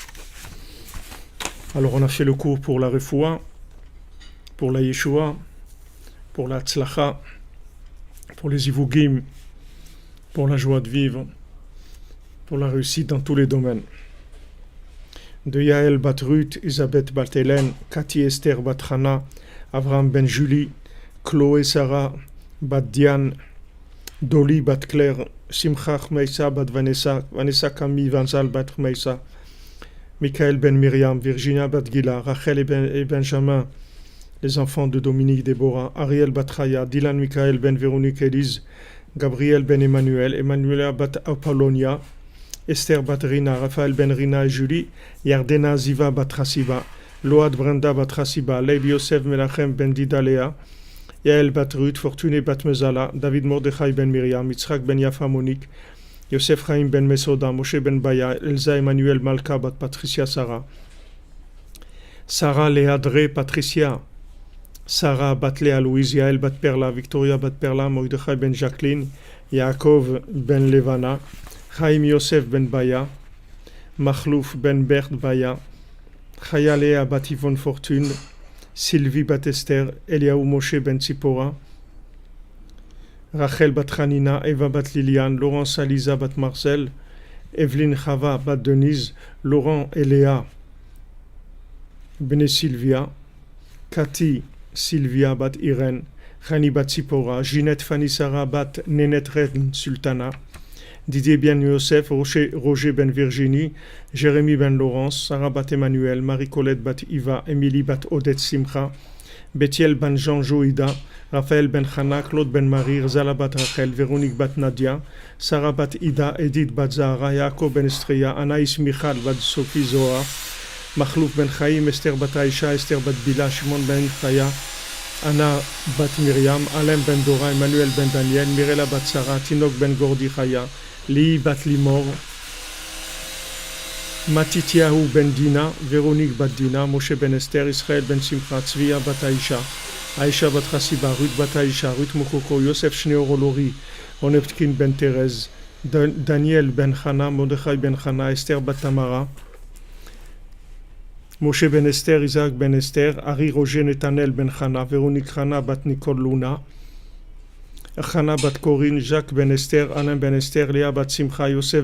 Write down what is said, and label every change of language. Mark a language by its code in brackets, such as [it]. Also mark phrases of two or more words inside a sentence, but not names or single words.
[fr] Alors on a fait le cours pour la Refoua, pour la Yeshua, pour la Tzlacha, pour les Ivugim, pour la joie de vivre, pour la réussite dans tous les domaines. De Yael bat Ruth, Isabeth bat Hélène, Cathy Esther bat Hana, Avraham ben Julie, Chloé Sarah, bat Diane, Dolly bat Claire, Simcha Chmeisa bat Vanessa, Vanessa Camille Vanzal bat Chmeisa, Michael ben Myriam, Virginia bat Gila, Rachel et Benjamin, les enfants de Dominique Déborah, Ariel bat Chaya, Dylan Michael ben Véronique Élise, Gabriel ben Emmanuel, Emmanuela bat Apollonia, Esther bat Rina, Raphaël ben Rina et Julie, Yardena Ziva bat Hasiba, Load Brenda bat Hasiba, Leib Yosef Melachem ben Didalea, Yael bat Ruth, Fortuné bat Mezala, David Mordechai ben Miriam, Yitzhak ben Yafa Monique, Yosef Chaim ben Mesoda, Moshe ben Baya, Elsa Emmanuel Malka bat Patricia Sarah, Sarah Léadré Patricia, Sarah bat Léa Louise, Yael bat Perla, Victoria bat Perla, Mordechai ben Jacqueline, Yaakov ben Levana, Chaim Yosef ben Baya, Machlouf ben Bert Baya, Chaya Léa bat Yvonne Fortune, Sylvie bat Esther, Eliaou Moshe ben Tzipora, Rachel bat Hanina, Eva bat Liliane, Laurence Aliza bat Marcel, Evelyne Chava bat Denise, Laurent et Léa bene Sylvia, Cathy Sylvia bat Irène, Chani bat Tzipora, Ginette Fanny Sarah bat Nénette Ren Sultana, Didier ben Yosef, Roger ben Virginie, Jérémy ben Laurence, Sarah bat Emmanuel, Marie-Colette bat Iva, Émilie bat Odette Simcha, Bethiel ben Jean Joïda, Raphaël ben Chana, Claude ben Marie, Zala bat Rachel, Véronique bat Nadia, Sarah bat Ida, Edith bat Zahara, Yaakov ben Estria, Anaïs Michal bat Sophie Zohar, Machlouf ben Chaim, Esther bat Aïcha, Esther bat Bila, Shimon ben Chaya, Anna bat Myriam, Alain ben Dora, Emmanuel ben Daniel, Mirela bat Sarah, Tinok ben Gordi Chaya, Li bat Limor, Matityahu ben Dina, Véronique bat Dina, Moshe ben Esther, Israël ben Simcha, Tzvia bat Aïcha, Aïcha bat Chassiba, Ruth bat Aïcha, Ruth Mokoko, Yosef Shneor Olori, Oneptkin ben Thérèse, Daniel ben Chana, Mordechai ben Chana, Esther bat Tamara, Moshe ben Esther, Isaac ben Esther, Ari Roger Netanel ben Chana, Véronique Chana bat Nicole Luna, Chana bat Corinne, Jacques ben Esther, Alain ben Esther, Léa bat Simcha, Yosef